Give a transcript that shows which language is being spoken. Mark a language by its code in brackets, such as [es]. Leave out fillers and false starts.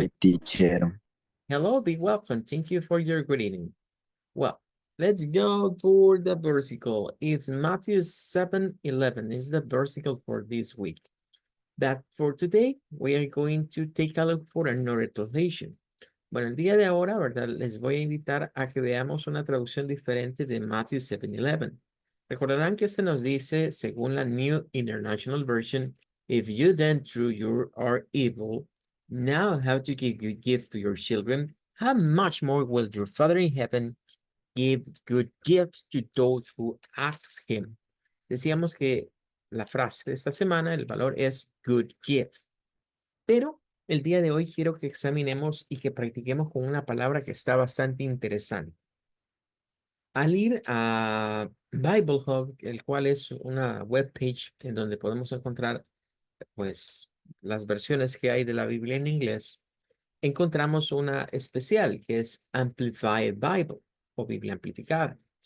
[en] Hi, teacher. Hello, be welcome. Thank you for your greeting. Well, let's go for the versicle. It's Matthew 7:11. Is the versicle for this week. But for today, we are going to take a look for another translation. [es] Bueno, el día de ahora, ¿verdad? Les voy a invitar a que veamos una traducción diferente de Matthew 7:11. Recordarán que este nos dice, según la [en] New International Version, if you then through you are evil, now how to give good gifts to your children, how much more will your Father in heaven give good gifts to those who ask him? [es] Decíamos que la frase de esta semana, el valor es good gift. Pero el día de hoy quiero que examinemos y que practiquemos con una palabra que está bastante interesante. Al ir a Bible Hub, el cual es una web page en donde podemos encontrar pues las versiones que hay de la Biblia en inglés, encontramos una especial que es Amplified Bible o Biblia amplificada.